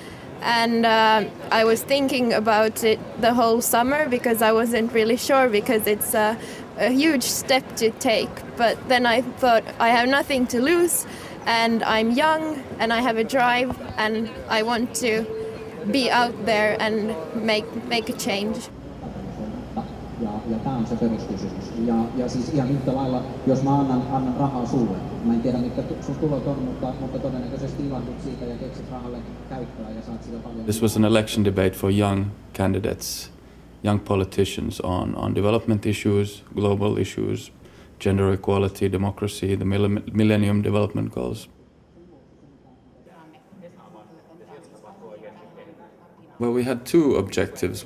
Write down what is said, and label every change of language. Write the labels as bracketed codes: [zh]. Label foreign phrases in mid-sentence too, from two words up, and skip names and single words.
[en] And I was thinking about it the whole summer because I wasn't really sure, because it's a huge step to take. But then I thought, I have nothing to lose, and I'm young and I have a drive, and I want to be out there and make a change. [fi] Ja tämä on se peruskysymys. Ja siis ihan yhtä lailla, jos mä annan rahaa sulle, mä en tiedä mitkä sun tulot on, mutta todennäköisesti ilahdut siitä ja keksit rahalle käyttöä ja saat sitä paljon. [en] This was an election debate for young candidates, young politicians on development issues, global issues, gender equality, democracy, the Millennium Development Goals. Well, we had two objectives.